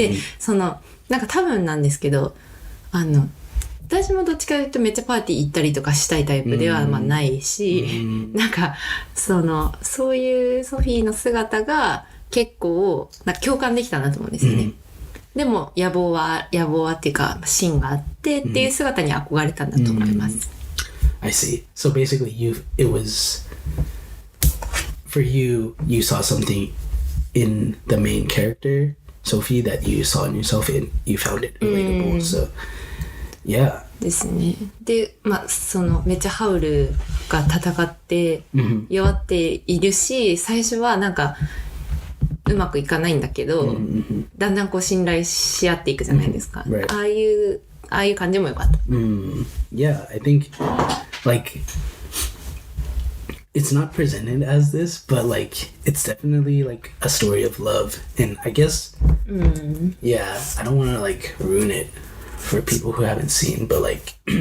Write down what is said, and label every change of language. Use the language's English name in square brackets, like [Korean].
[Japanese] で、そのなんか多分なんですけど、私もどっちかというとめっちゃパーティー行ったりとかしたいタイプではまあないし、なんかそういうソフィーの姿が結構なんか共感できたなと思うんですよね。でも野望はっていうか芯があってっていう姿に憧れたんだと思います。 [English] I see. So basically it was for you saw something in the main character, Sophie, that you saw in yourself and you found it relatable. So yeah. [Japanese] ですね。で、まあそのめっちゃハウルが戦って弱っているし、最初はなんかうまくいかないんだけど、だんだんこう信頼し合っていくじゃないですか。ああいう感じも良かった。 [English] Yeah, I think like it's not presented as this, but like it's definitely like a story of love, and I guess yeah, I don't want to like ruin it for people who haven't seen, but like